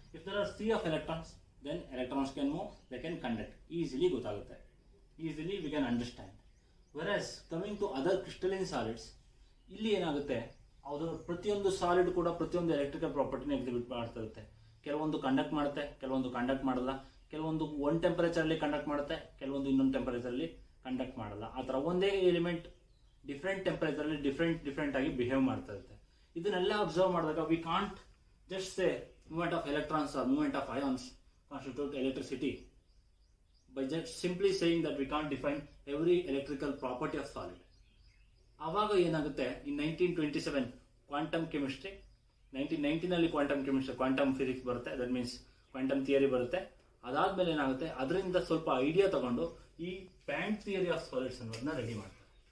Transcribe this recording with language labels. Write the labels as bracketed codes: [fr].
[en] If there are sea of electrons, then electrons can move, they can conduct. Easily [kn] ಗೊತ್ತಾಗುತ್ತೆ. [en] Easily we can understand. Whereas coming to other crystalline solids, [kn] ಇಲ್ಲಿ ಏನಾಗುತ್ತೆ, ಅದು ಪ್ರತಿಯೊಂದು solid ಕೂಡ ಪ್ರತಿಯೊಂದು electrical ಪ್ರಾಪರ್ಟಿನ exhibit ಮಾಡ್ತಾ ಇರುತ್ತೆ. ಕೆಲವೊಂದು ಕಂಡಕ್ಟ್ ಮಾಡುತ್ತೆ, ಕೆಲವೊಂದು ಕಂಡಕ್ಟ್ ಮಾಡಲ್ಲ, ಕೆಲವೊಂದು ಒಂದು ಟೆಂಪರೇಚರಲ್ಲಿ ಕಂಡಕ್ಟ್ ಮಾಡುತ್ತೆ, ಕೆಲವೊಂದು ಇನ್ನೊಂದು ಟೆಂಪರೇಚರಲ್ಲಿ ಕಂಡಕ್ಟ್ ಮಾಡಲ್ಲ. ಆ ಥರ ಒಂದೇ ಎಲಿಮೆಂಟ್ ಡಿಫ್ರೆಂಟ್ ಟೆಂಪರೇಚರಲ್ಲಿ ಡಿಫ್ರೆಂಟ್ ಆಗಿ ಬಿಹೇವ್ ಮಾಡ್ತಾ ಇರುತ್ತೆ. ಇದನ್ನೆಲ್ಲ ಅಬ್ಸರ್ವ್ ಮಾಡಿದಾಗ [en] We can't just say movement of electrons or movement of ions constitute electricity by just simply saying that we can't define every electrical property of solid. [kn] ಆವಾಗ ಏನಾಗುತ್ತೆ, in 1927 quantum chemistry, 1919 quantum chemistry, quantum physics ಬರುತ್ತೆ, that means quantum theory ಬರುತ್ತೆ. ಅದಾದ್ಮೇಲೆ ಏನಾಗುತ್ತೆ, ಅದರಿಂದ ಸ್ವಲ್ಪ idea ತಗೊಂಡು ಈ ಬ್ಯಾಂಡ್ ಥಿಯರಿ ಆಫ್ ಸಾಲಿಡ್ಸ್ ಅನ್ನೋದನ್ನ ರೆಡಿ ಮಾಡ್ತಾರೆ.